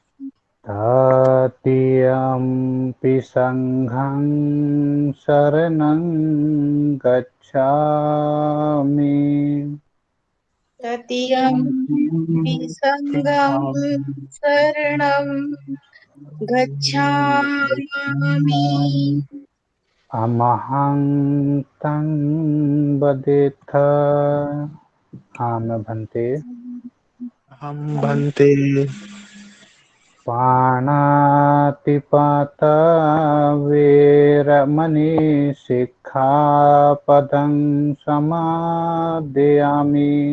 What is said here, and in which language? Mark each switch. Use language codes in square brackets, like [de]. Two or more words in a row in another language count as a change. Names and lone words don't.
[pi] तृतीयम्पि सङ्घं शरणं गच्छामि। तृतीयंपि सङ्गं शरणं गच्छामि। अमहं तं वदेथ। आम भन्ते। हम भन्ते पाणातिपाता वेरमणि सिक्खापदं समादयामि।